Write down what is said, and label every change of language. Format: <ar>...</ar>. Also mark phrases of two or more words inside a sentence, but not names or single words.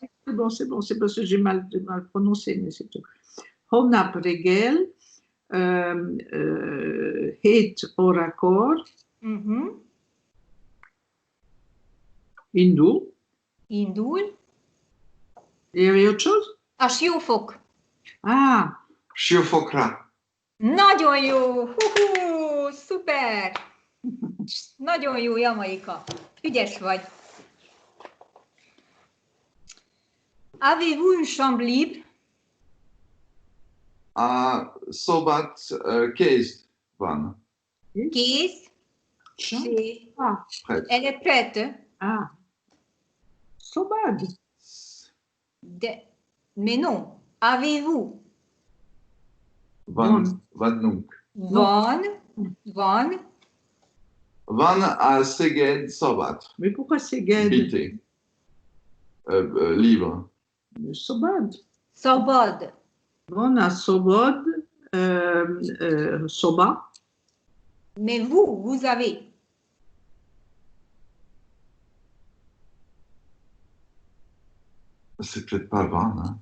<fr>c'est parce que j'ai mal prononcé, mais c'est tout.</fr> <hu>Holnap Regel, Het Oracor, Hindou. Indul.</hu> <fr>Il y avait autre chose?</fr> <hu>Ashiofok.</hu> <fr>Ah,</fr> <hu>Shiofokra. Nagyon jó! Hú, szuper! Nagyon jó, Jamaika. Ügyes vagy.</hu> <fr>Avez-vous une chambre libre?</fr> <hu>À Sobat Keist van. Kész.</hu> <fr>C'est- ah, Prête. Elle est prête.</fr> <hu>ah, so bad.</hu> <fr>Mais non. Avez-vous?</fr> <hu>Van Nunk. Van. Van. Van à Szeged Sobat.</hu> <fr>Mais pourquoi c'est gay? Bité. Libre.</fr> <hu>So bad. Szabad.</hu> <fr>On a Sobod, Soba. Mais vous avez. C'est peut-être pas Van. Hein.</fr>